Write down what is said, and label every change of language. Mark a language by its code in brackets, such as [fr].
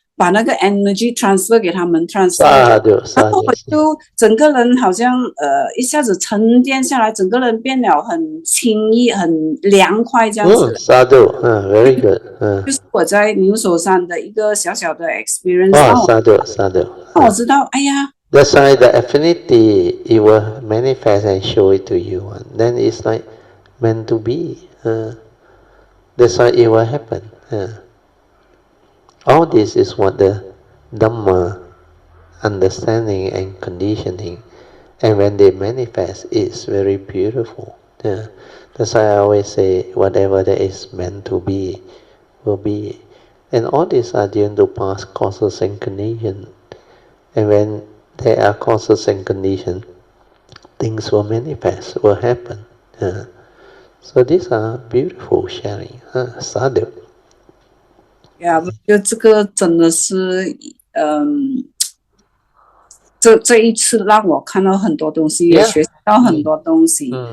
[zh] 把那个 energy transfer 给他们 transfer， 然后我就整个人好像一下子沉淀下来，整个人变了很轻易、很凉快这样子。 [en] Sadhu，very good， [zh] 就是我在牛首山的一个小小的 experience。 [pi] Sadhu。 [zh] 我知道，哎呀。 [en] That's why the affinity it will manifest and show it to you, and then it's like meant to be. That's why it will happen. All this is what the Dhamma understanding and conditioning, and when they manifest, it's very beautiful. That's why I always say, whatever that is meant to be, will be. And all these are due to past causes and conditions. And when there are causes and conditions, things will manifest, will happen. So these are beautiful sharing. [pi] Sadhu. [zh] 就这个真的是，这一次让我看到很多东西，也学到很多东西。